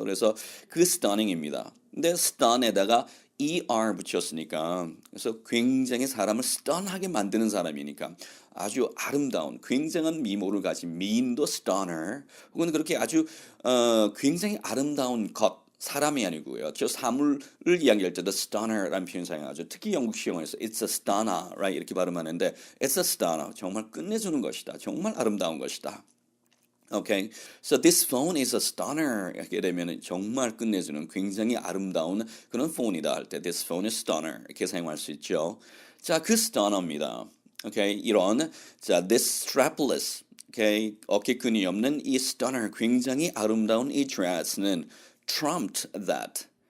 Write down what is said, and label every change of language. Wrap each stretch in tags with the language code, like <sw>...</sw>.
<ko>그래서 그 stunning입니다. 근데 stun에다가 er 붙였으니까 그래서 굉장히 사람을 stun하게 만드는 사람이니까 아주 아름다운 굉장한 미모를 가진 미인도 stunner 혹은 그렇게 아주 굉장히 아름다운 것 사람이 아니고요. 저 사물을 이야기할 때도 stunner라는 표현 사용하죠. 특히 영국식 영어에서</ko> <en>it's a stunner, right?</en> <ko>이렇게 발음하는데 it's a stunner. 정말 끝내주는 것이다. 정말 아름다운 것이다.</ko> <en>Okay, so this phone is a stunner.</en> <ko>이렇게 되면 정말 끝내주는 굉장히 아름다운 그런 폰이다 할 때</ko> <en>this phone is stunner</en> <ko>이렇게 사용할 수 있죠. 자, 그 stunner입니다. Okay, 이런 자 this strapless, okay, 어깨끈이 없는 이 stunner 굉장히 아름다운 이 dress는</ko> <en>trumped that.</en>